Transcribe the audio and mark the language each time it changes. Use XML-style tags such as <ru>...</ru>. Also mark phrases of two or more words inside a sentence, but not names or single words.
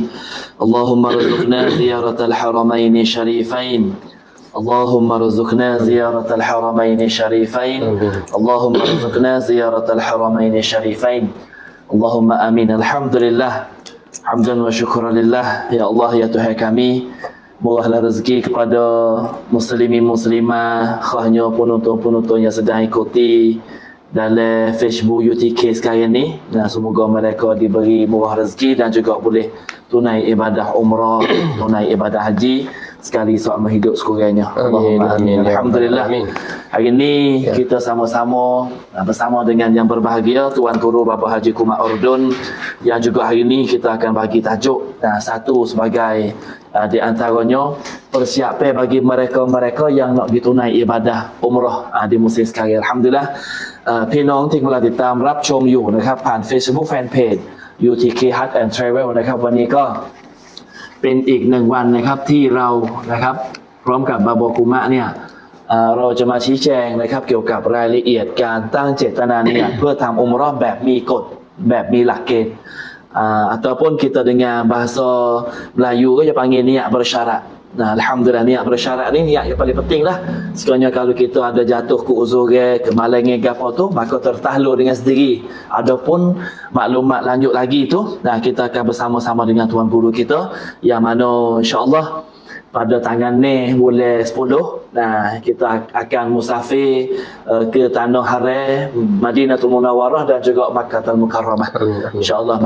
<ar>اللهم ارزقنا زيارة الحرمين الشريفين، اللهم ارزقنا زيارة الحرمين الشريفين، اللهم ارزقنا زيارة الحرمين الشريفين، اللهم آمين. الحمد لله، حمدا وشكرا لله. يا الله,</ar> <ms>ya Tuhan kami, murahlah rezeki kepada muslimin muslimah, khasnya penonton-penonton yang sedang ikuti dalam Facebook UTK sekarang ni. Dan semoga mereka diberi murah rezeki dan juga boleh tunai ibadah umrah, tunai ibadah haji sekali seumur hidup sekurangnya.</ms> <ar>اللهم آمين. الحمد لله. آمين.</ar> <ms>Hari ini kita sama-sama bersama dengan yang berbahagia Tuan Guru Bapa Haji Kumar Urdun, yang juga hari ini kita akan bagi tajuk satu sebagai di antaranya persiapan bagi mereka-mereka yang nak ditunai ibadah umrah di musim sekarang. Alhamdulillah,</ms> <th>พี่น้องที่กำลังติดตามรับชมอยู่นะครับผ่าน Facebook Fanpage UTK Hut and Travel นะครับวันนี้ก็เป็นอีกหนึ่งวันนะครับที่เรานะครับพร้อมกับบาบกุมะเนี่ยเราจะมาชี้แจงนะครับเกี่ยวกับรายละเอียดการตั้งเจตนาเนี่ยเพื่อทำอุมเราะห์แบบมีกฎแบบมีหลักเกณฑ์</th> <ms>ataupun kita dengan bahasa Melayu</ms> <th>ก็จะ</th> <ms>panggil niat bersyarat. Nah, alhamdulillah niat bersyarat ni niat yang paling penting lah. Sekiranya kalau kita ada jatuh ke uzur ke malangan ke apa tu, maka tertahluk dengan sendiri. Adapun maklumat lanjut lagi tu, nah kita akan bersama-sama dengan tuan guru kita yang mana insya-Allah pada tanggal ni bulan 10, nah kita akan musafir ke tanah haram Madinatul Munawwarah dan juga Makkahul Mukarramah insya-Allah.</ms>